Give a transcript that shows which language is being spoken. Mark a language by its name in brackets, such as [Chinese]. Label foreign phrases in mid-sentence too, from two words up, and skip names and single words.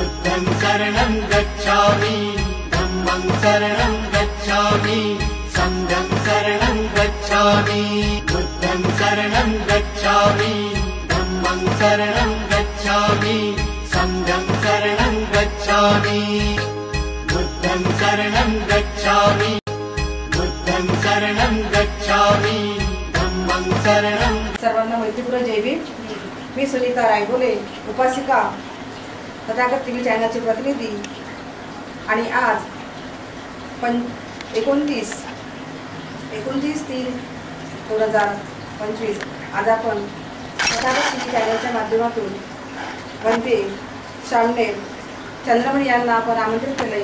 [Pali] बुद्धं शरणं गच्छामि धम्मं शरणं गच्छामि संघं शरणं गच्छामि बुद्धं शरणं गच्छामि धम्मं शरणं गच्छामि संघं शरणं गच्छामि बुद्धं शरणं गच्छामि बुद्धं शरणं गच्छामि धम्मं शरणं। [Marathi] सर्वांना मैत्रीपूर्ण जय भीम। मी सुनीता रायगोले, उपासिका, तथागत टीव्ही चॅनलचे प्रतिनिधी। आणि आज 29/3/2025 आज आपण तथागत टीव्ही चॅनलच्या माध्यमातून वंदे शामनेर चंद्रमणी यांना आपण आमंत्रित केले।